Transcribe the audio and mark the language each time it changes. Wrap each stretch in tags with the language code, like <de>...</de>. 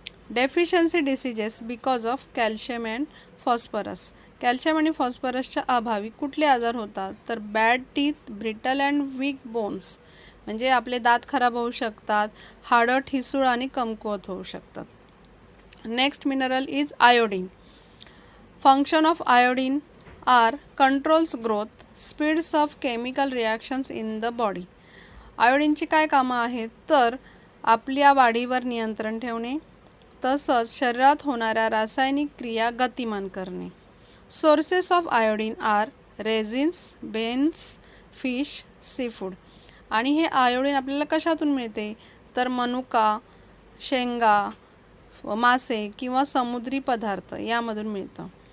<en>Deficiency diseases because of calcium and phosphorus.</en> <mr>Calcium आणि फॉस्फरसच्या अभावी कुठले आजार होतात तर</mr> <en>Bad teeth, brittle and weak bones.</en> <mr>म्हणजे आपले दात खराब होऊ शकतात, हाडं ठिसूळ आणि कमकुवत होऊ शकतात.</mr> <en>Next mineral is iodine. Function of iodine are controls growth, speeds of chemical reactions in the body.</en> <mr>आयोडीनची काय कामं आहेत तर आपल्या वाढीवर नियंत्रण ठेवणे तसंच शरीरात होणाऱ्या रासायनिक क्रिया गतिमान करणे.</mr> <en>Sources of iodine are raisins, beans, fish, seafood.</en> <mr>आणि हे आयोडीन आपल्याला कशातून मिळते तर मनुका, शेंगा, मासे किंवा समुद्री पदार्थ यामधून मिळतं.</mr>